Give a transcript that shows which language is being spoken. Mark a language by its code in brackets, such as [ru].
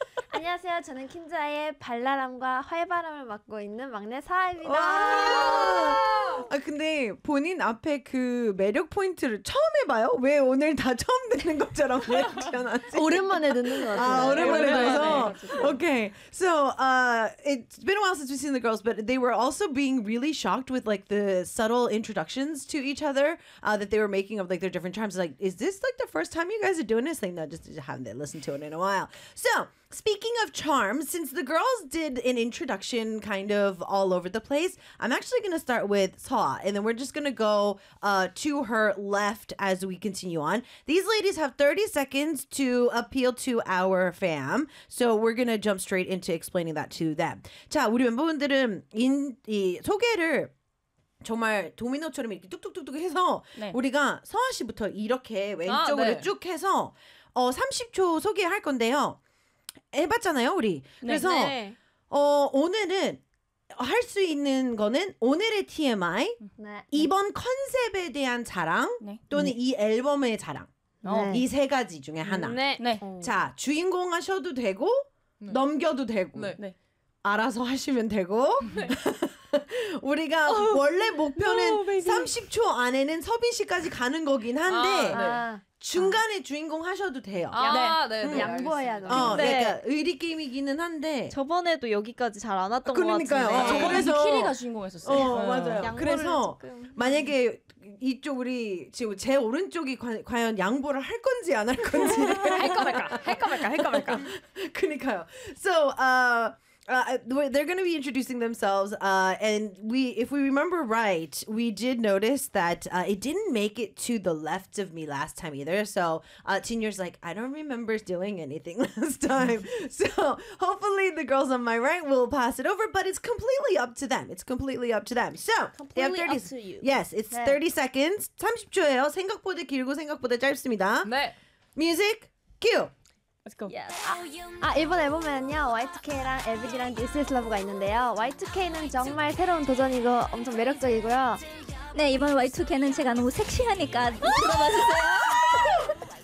[ko] 안녕하세요. 저는 퀸즈아이의 발랄함과 활발함을 맡고 있는 막내 사아입니다. 아, 근데 본인 앞에 그 매력 포인트를 처음 해봐요? 왜 오늘 다 처음 듣는 것처럼 왜 귀찮았지? 오랜만에 듣는 것 같아요. 아, 오랜만에 듣는 것 같아요. [en] Okay. So, it's been a while since we've seen the girls, but they were also being really shocked with like the subtle introductions to each other that they were making of like their different charms. Like, is this like the first time you guys are doing this thing? No, just haven't they listened to it in a while. So, speaking of charms, since the girls did an introduction kind of all over the place, I'm actually going to start with Ta, and then we're just going to go to her left as we continue on. These ladies have 30 seconds to appeal to our fam, so we're going to jump straight into explaining that to them. [ko] 자, 우리 멤버분들은 이 소개를 정말 도미노처럼 이렇게 뚝뚝뚝뚝 해서 네. 우리가 서아 씨부터 이렇게 왼쪽으로 아, 네. 쭉 해서 30초 소개할 건데요. 해봤잖아요, 우리. 네, 그래서 네. 오늘은 할 수 있는 거는 오늘의 TMI, 네. 이번 네. 컨셉에 대한 자랑, 네. 또는 네. 이 앨범의 자랑. 네. 이 세 가지 중에 하나. 네. 네. 자, 주인공 하셔도 되고, 네. 넘겨도 되고, 네. 알아서 하시면 되고. 네. 우리가 원래 목표는 30초 안에는 서빈 씨까지 가는 거긴 한데, 아, 네. 아. 중간에 주인공 하셔도 돼요. 아, 네. 네. 양보해야 돼. 그러니까 의리 게임이기는 한데 저번에도 여기까지 잘 안 왔던 그러니까요. 것 같은데. 그러니까요. 저번에 키리가 주인공했었어요. 맞아요. 그래서 조금. 만약에 이쪽 우리 지금 제 오른쪽이 과연 양보를 할 건지 안 할 건지 할까 말까. 그러니까요. [en] So, they're going to be introducing themselves, and we, if we remember right, we did notice that it didn't make it to the left of me last time either. So, Tinyar's like, I don't remember doing anything last time. So, hopefully the girls on my right will pass it over, but it's completely up to them. It's completely up to them. So, completely they have 30, up to you. Yes, it's [ko] 네. [en] 30 seconds. [ko] 30초예요. 생각보다 길고 생각보다 짧습니다. 네. [en] Music, cue. Let's go. Yes. [ko] 이번 앨범에는요 Y2K랑 에비디랑 This Is Love가 있는데요 Y2K는 정말 새로운 도전이고 엄청 매력적이고요 네 이번 Y2K는 제가 너무 섹시하니까 들어봐주세요